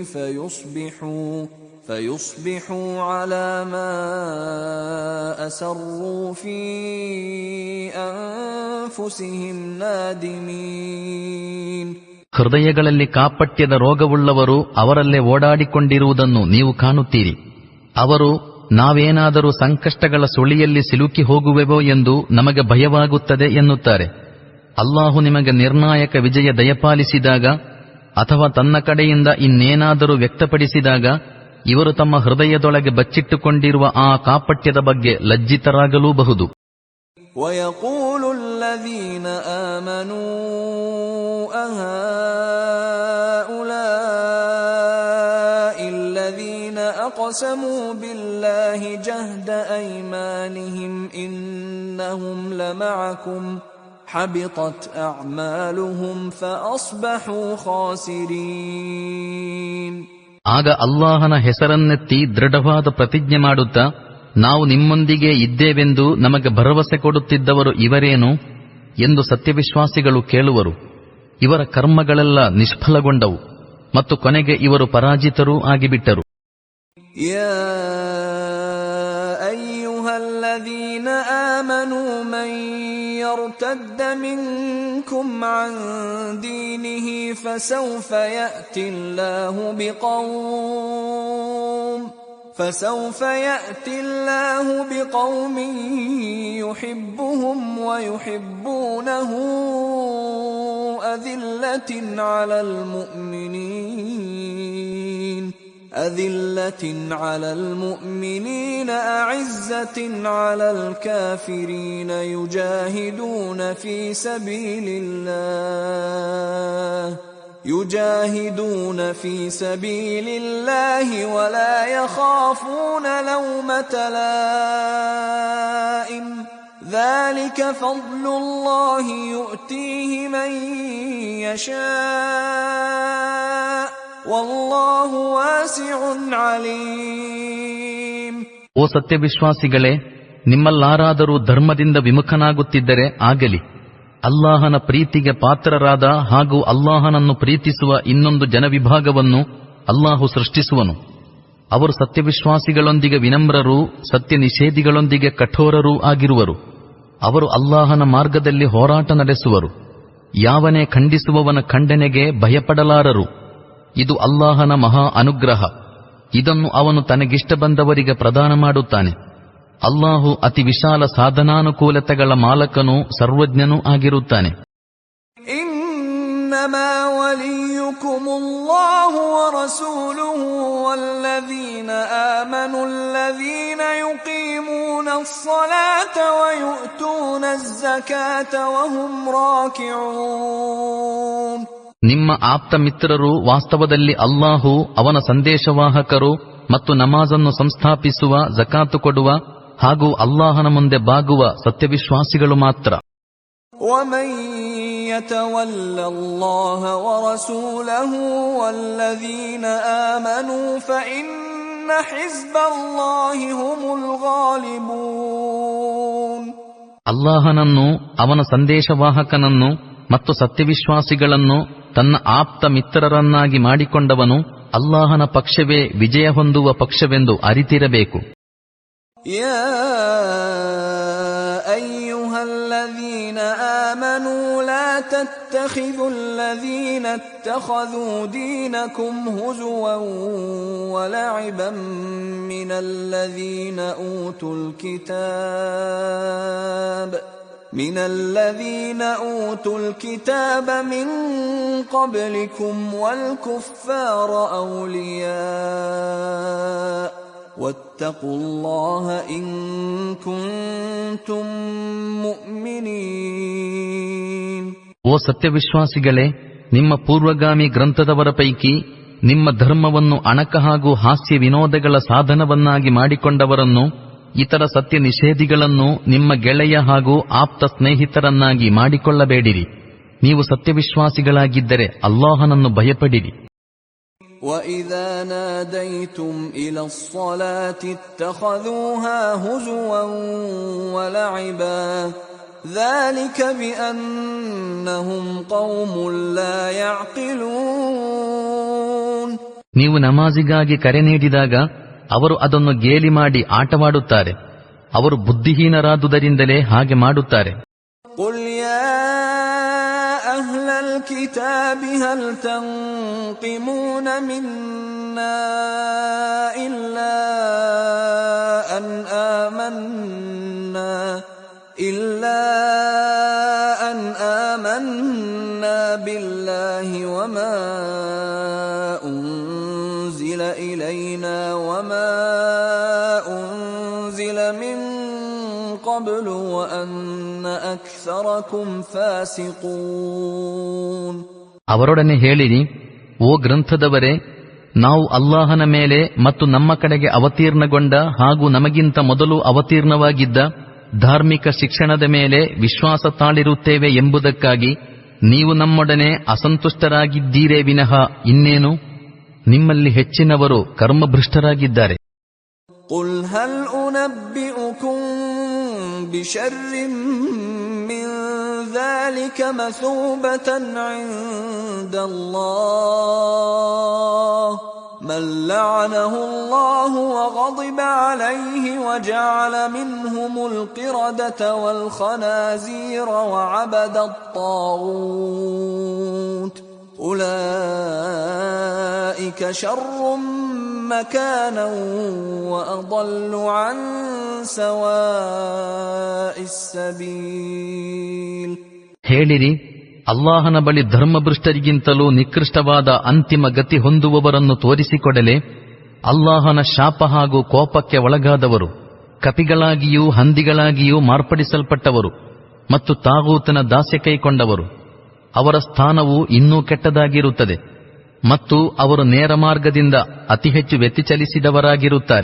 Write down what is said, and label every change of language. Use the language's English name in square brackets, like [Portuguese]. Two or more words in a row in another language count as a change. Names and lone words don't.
[Arabic] فيصبحوا على ما أسروا في أنفسهم نادمين. [Kannada] ಹೃದಯಗಳಲ್ಲಿ ಕಾಪಟ್ಯದ ರೋಗವುಳ್ಳವರು ಅವರಲ್ಲೇ ಓಡಾಡಿಕೊಂಡಿರುವುದನ್ನು ನೀವು ಕಾಣುತ್ತೀರಿ. ಅವರು ನಾವೇನಾದರೂ ಸಂಕಷ್ಟಗಳ ಸುಳಿಯಲ್ಲಿ ಸಿಲುಕಿ ಹೋಗುವೆವೋ ಎಂದು ನಮಗೆ ಭಯವಾಗುತ್ತದೆ ಎನ್ನುತ್ತಾರೆ. ಅಲ್ಲಾಹು ನಿಮಗೆ ನಿರ್ಣಾಯಕ ವಿಜಯ ದಯಪಾಲಿಸಿದಾಗ ಅಥವಾ ತನ್ನ ಕಡೆಯಿಂದ ಇನ್ನೇನಾದರೂ ವ್ಯಕ್ತಪಡಿಸಿದಾಗ ಇವರು ತಮ್ಮ ಹೃದಯದೊಳಗೆ ಬಚ್ಚಿಟ್ಟುಕೊಂಡಿರುವ ಆ ಕಾಪಟ್ಯದ ಬಗ್ಗೆ ಲಜ್ಜಿತರಾಗಲೂಬಹುದು. [Arabic] وَيَقُولُ الَّذِينَ آمَنُوا أَهَؤُلَاءِ الَّذِينَ أَقْسَمُوا بِاللَّهِ جَهْدَ أَيْمَانِهِمْ إِنَّهُمْ لَمَعَكُمْ حَبِطَتْ أَعْمَالُهُمْ فَأَصْبَحُوا خَاسِرِينَ. [Kannada] ಆಗ ಅಲ್ಲಾಹನ ಹೆಸರನ್ನೆತ್ತಿ ದೃಢವಾದ ಪ್ರತಿಜ್ಞೆ ಮಾಡುತ್ತಾ, ನಾವು ನಿಮ್ಮೊಂದಿಗೆ ಇದ್ದೇವೆಂದು ನಮಗೆ ಭರವಸೆ ಕೊಡುತ್ತಿದ್ದವರು ಇವರೇನು ಎಂದು ಸತ್ಯವಿಶ್ವಾಸಿಗಳು ಕೇಳುವರು. ಇವರ ಕರ್ಮಗಳೆಲ್ಲ ನಿಷ್ಫಲಗೊಂಡವು ಮತ್ತು ಕೊನೆಗೆ ಇವರು ಪರಾಜಿತರೂ ಆಗಿಬಿಟ್ಟರು. [Arabic] يا أيها الذين آمنوا من يرتد منكم عن دينه فسوف يأتي الله بقوم يحبهم ويحبونه أذلة على المؤمنين أعزة على الكافرين يجاهدون في سبيل الله ولا يخافون لومة لائم ذلك فضل الله يؤتيه من يشاء والله واسع عليم. [Kannada] ಓ ಸತ್ಯವಿಶ್ವಾಸಿಗಳೇ, ನಿಮ್ಮಲ್ಲಾರಾದರೂ ಧರ್ಮದಿಂದ ವಿಮುಖನಾಗುತ್ತಿದ್ದರೆ ಆಗಲಿ. ಅಲ್ಲಾಹನ ಪ್ರೀತಿಗೆ ಪಾತ್ರರಾದ ಹಾಗೂ ಅಲ್ಲಾಹನನ್ನು ಪ್ರೀತಿಸುವ ಇನ್ನೊಂದು ಜನವಿಭಾಗವನ್ನು ಅಲ್ಲಾಹು ಸೃಷ್ಟಿಸುವನು. ಅವರು ಸತ್ಯವಿಶ್ವಾಸಿಗಳೊಂದಿಗೆ ವಿನಮ್ರರೂ ಸತ್ಯ ನಿಷೇಧಿಗಳೊಂದಿಗೆ ಕಠೋರರೂ ಆಗಿರುವರು. ಅವರು ಅಲ್ಲಾಹನ ಮಾರ್ಗದಲ್ಲಿ ಹೋರಾಟ ನಡೆಸುವರು. ಯಾವನೇ ಖಂಡಿಸುವವನ ಖಂಡನೆಗೆ ಭಯಪಡಲಾರರು. ಇದು ಅಲ್ಲಾಹನ ಮಹಾ ಅನುಗ್ರಹ. ಇದನ್ನು ಅವನು ತನಗಿಷ್ಟ ಬಂದವರಿಗೆ ಪ್ರದಾನ ಮಾಡುತ್ತಾನೆ. ಅಲ್ಲಾಹು ಅತಿ ವಿಶಾಲ ಸಾಧನಾನುಕೂಲತೆಗಳ ಮಾಲಕನೂ ಸರ್ವಜ್ಞನೂ ಆಗಿರುತ್ತಾನೆ. [Arabic] إن إنما وليكم الله ورسوله والذين آمنوا الذين يقيمون الصلاة ويؤتون الزكاة وهم راكعون. [Kannada] ನಿಮ್ಮ ಆಪ್ತ ಮಿತ್ರರು ವಾಸ್ತವದಲ್ಲಿ ಅಲ್ಲಾಹು, ಅವನ ಸಂದೇಶವಾಹಕರು ಮತ್ತು ನಮಾಜನ್ನು ಸಂಸ್ಥಾಪಿಸುವ, ಜಕಾತು ಕೊಡುವ ಹಾಗೂ ಅಲ್ಲಾಹನ ಮುಂದೆ ಬಾಗುವ ಸತ್ಯವಿಶ್ವಾಸಿಗಳು ಮಾತ್ರ. [Arabic] ومن يتول الله ورسوله والذين آمنوا فإن حزب الله هم الغالبون. [Kannada] ಅಲ್ಲಾಹನನ್ನು, ಅವನ ಸಂದೇಶವಾಹಕನನ್ನು ಮತ್ತು ಸತ್ಯವಿಶ್ವಾಸಿಗಳನ್ನು ತನ್ನ ಆಪ್ತ ಮಿತ್ರರನ್ನಾಗಿ ಮಾಡಿಕೊಂಡವನು ಅಲ್ಲಾಹನ ಪಕ್ಷವೇ ವಿಜಯ ಹೊಂದುವ ಪಕ್ಷವೆಂದು ಅರಿತಿರಬೇಕು. [Arabic] يا أيها الذين آمنوا لا تتخذوا الذين اتخذوا دينكم هزوا ولعبا من الذين أوتوا ಕಿತಾಬ من قبلكم والكفار أولياء واتقوا الله إن كنتم مؤمنين. [Kannada] ಓ ಸತ್ಯವಿಶ್ವಾಸಿಗಳೇ, ನಿಮ್ಮ ಪೂರ್ವಗಾಮಿ ಗ್ರಂಥದವರ ಪೈಕಿ ನಿಮ್ಮ ಧರ್ಮವನ್ನು ಅಣಕ ಹಾಗೂ ಹಾಸ್ಯ ವಿನೋದಗಳ ಸಾಧನವನ್ನಾಗಿ ಮಾಡಿಕೊಂಡವರನ್ನು, ಇತರ ಸತ್ಯ ನಿಷೇಧಿಗಳನ್ನು ನಿಮ್ಮ ಗೆಳೆಯ ಹಾಗೂ ಆಪ್ತ ಸ್ನೇಹಿತರನ್ನಾಗಿ ಮಾಡಿಕೊಳ್ಳಬೇಡಿರಿ. ನೀವು ಸತ್ಯವಿಶ್ವಾಸಿಗಳಾಗಿದ್ದರೆ ಅಲ್ಲಾಹನನ್ನು ಭಯಪಡಿರಿ. [Arabic] وَإِذَا نَادَيْتُمْ إِلَى الصَّلَاةِ اتَّخَذُوهَا هُزُوًا وَلَعِبًا ذَلِكَ بِأَنَّهُمْ قَوْمٌ لَا يَعْقِلُونَ. [Kannada] ನೀವು ನಮಾಜಿಗಾಗಿ ಕರೆ ನೀಡಿದಾಗ ಅವರು ಅದನ್ನು ಗೇಲಿ ಮಾಡಿ ಆಟವಾಡುತ್ತಾರೆ. ಅವರು ಬುದ್ಧಿಹೀನರಾದುದರಿಂದಲೇ ಹಾಗೆ ಮಾಡುತ್ತಾರೆ. [Arabic] قُلْ يَا أَهْلَ الْكِتَابِ هَلْ تَنْقِمُونَ مِنَّا إِلَّا أَنْ آمَنَّا بِاللَّهِ وَمَا أُنْزِلَ إِلَيْنَا وَمَا أُنْزِلَ مِنْ قَبْلُ وَأَنَّ أَكْثَرَكُمْ فَاسِقُونَ. [Kannada] ಅವರೊಡನೆ ಹೇಳಿರಿ, ಓ ಗ್ರಂಥದವರೇ, ನಾವು ಅಲ್ಲಾಹನ ಮೇಲೆ ಮತ್ತು ನಮ್ಮ ಕಡೆಗೆ ಅವತೀರ್ಣಗೊಂಡ ಹಾಗೂ ನಮಗಿಂತ ಮೊದಲು ಅವತೀರ್ಣವಾಗಿದ್ದ ಧಾರ್ಮಿಕ ಶಿಕ್ಷಣದ ಮೇಲೆ ವಿಶ್ವಾಸ ತಾಳಿರುತ್ತೇವೆ ಎಂಬುದಕ್ಕಾಗಿ ನೀವು ನಮ್ಮೊಡನೆ ಅಸಂತುಷ್ಟರಾಗಿದ್ದೀರೇ ವಿನಃ ಇನ್ನೇನು? ನಿಮ್ಮಲ್ಲಿ ಹೆಚ್ಚಿನವರು ಕರ್ಮಭ್ರಷ್ಟರಾಗಿದ್ದಾರೆ. [Arabic] قُلْ هَلْ أُنَبِّئُكُمْ بِشَرٍّ مِّن ذَلِكَ مَثُوبَةً عِندَ اللَّهِ مَن لَّعَنَهُ اللَّهُ وَغَضِبَ عَلَيْهِ وَجَعَلَ مِنْهُمُ الْقِرَدَةَ وَالْخَنَازِيرَ وَعَبَدَ الطَّاغُوتَ أُولَئِكَ شَرٌّ مَكَانًا وَأَضَلُّ عَن سَوَاءِ السَّبِيلِ. [Kannada] ಹೇಳಿರಿ, ಅಲ್ಲಾಹನ ಬಳಿ ಧರ್ಮಭ್ರಷ್ಟರಿಗಿಂತಲೂ ನಿಕೃಷ್ಟವಾದ ಅಂತಿಮ ಗತಿ ಹೊಂದುವವರನ್ನು ತೋರಿಸಿಕೊಡಲೆ. ಅಲ್ಲಾಹನ ಶಾಪ ಹಾಗೂ ಕೋಪಕ್ಕೆ ಒಳಗಾದವರು, ಕಪಿಗಳಾಗಿಯೂ ಹಂದಿಗಳಾಗಿಯೂ ಮಾರ್ಪಡಿಸಲ್ಪಟ್ಟವರು ಮತ್ತು ತಾಗೂತನ ದಾಸ್ಯ ಕೈಕೊಂಡವರು, ಅವರ ಸ್ಥಾನವು ಇನ್ನೂ ಕೆಟ್ಟದಾಗಿರುತ್ತದೆ ಮತ್ತು ಅವರು ನೇರ ಮಾರ್ಗದಿಂದ ಅತಿ ಹೆಚ್ಚು ವ್ಯತಿಚಲಿಸಿದವರಾಗಿರುತ್ತಾರೆ.